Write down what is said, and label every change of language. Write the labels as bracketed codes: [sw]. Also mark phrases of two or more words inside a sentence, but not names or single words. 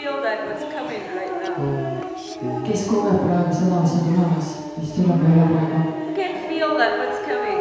[en] that what's coming right now? [et] Kes kogeb praegu seda, mis on tulemas, mis tuleb meile praegu? [en] Who can feel that what's coming?